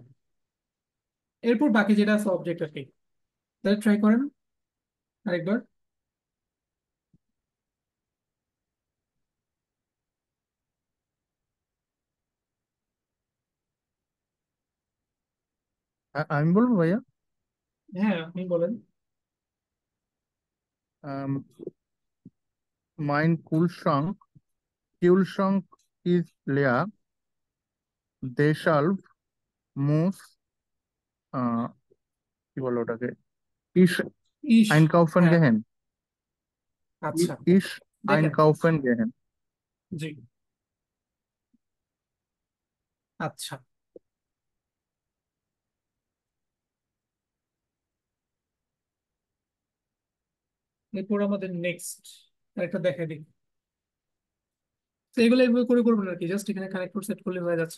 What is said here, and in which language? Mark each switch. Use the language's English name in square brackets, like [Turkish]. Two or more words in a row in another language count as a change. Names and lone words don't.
[Bangla] এরপর বাকি যেটা আছে অবজেক্ট আর কি, তাহলে ট্রাই করেন আরেকবার। আমি বলবো ভাইয়া। হ্যাঁ, আপনি বলেন। [German] Mein Kühlschrank ist leer. Deshalb muss [Bangla] কি বলো ওটাকে, ich ইস। einkaufen হ্যাঁ। gehen. আচ্ছা, Ich দেখেন। [German] einkaufen gehen. [Bangla] জি। আচ্ছা, এরপর আমাদের নেক্সট একটা দেখা দিই। তো এগুলো এভাবে করে করবেন আর কি, জাস্ট এখানে কানেক্টর সেট করলে হয়ে যাচ্ছে।